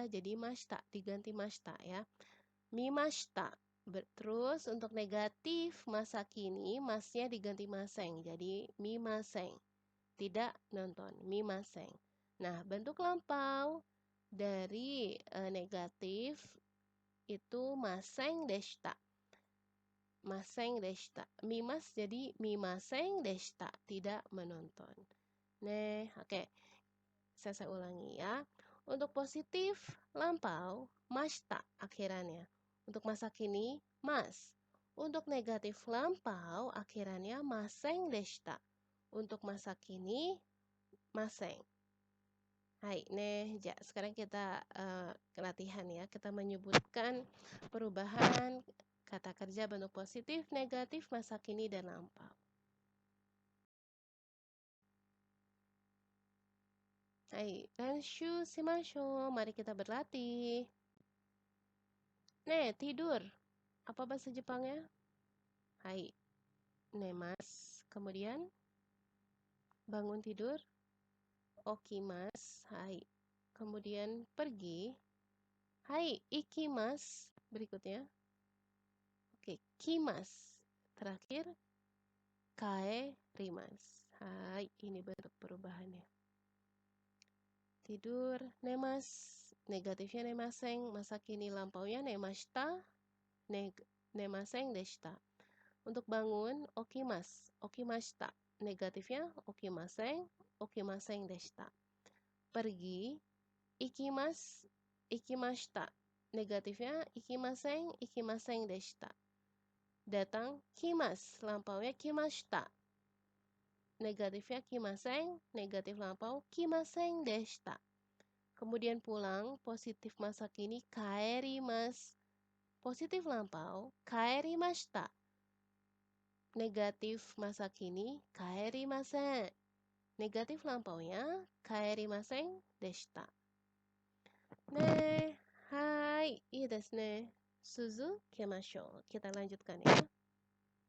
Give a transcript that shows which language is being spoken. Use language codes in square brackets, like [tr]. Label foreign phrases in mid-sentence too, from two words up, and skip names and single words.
[id] Jadi mashita. Diganti mashita ya. Mimashita. Terus untuk negatif masa kini. Masnya diganti maseng. Jadi mimaseng. Tidak nonton. Mimaseng. Nah bentuk lampau. Dari negatif. Itu [ja] ませんでした. ませんでした. [id] Mimas jadi [ja] 見ませんでした. [id] Tidak menonton. Oke. Saya ulangi ya. Untuk positif, lampau, mashita akhirannya. Untuk masa kini, mas. Untuk negatif lampau, akhirannya [ja] ませんでした. [id] Untuk masa kini, maseng. [ja] はい、じゃ. [id] Sekarang kita latihan ya. Kita menyebutkan perubahan kata kerja bentuk positif, negatif, masa kini, dan lampau. Hai, [ja] 練習しましょう. [id] Mari kita berlatih. Tidur. Apa bahasa Jepangnya? [ja] はい、寝ます. [id] Kemudian bangun tidur. [ja] 起きます。はい. [id] Kemudian pergi. [ja] はい、行きます. [id] Berikutnya. Oke, kimas. Terakhir, kaerimas. Hai, ini bentuk perubahannya. Tidur, nemas. Negatifnya nemaseng. Masa kini lampaunya nemashita. [ja] 寝ませんでした. [id] Untuk bangun, [ja] 起きます。起きました. [id] Negatifnya [ja] 起きません。起きませんでした. [id] Pergi, ikimas. Ikimashita. Negatifnya ikimaseng. [ja] 行きませんでした. [id] Datang, kimas. Lampaunya kimashita. Negatifnya kimaseng. Negatif lampau [ja] 来ませんでした. [id] Kemudian pulang, positif masa kini kaerimasu. Positif lampau kaerimashita. Negatif masa kini kaerimasen. Negatif lampaunya [ja] 帰りませんでした. はい、いいですね。続けましょう. [id] Kita lanjutkan ya.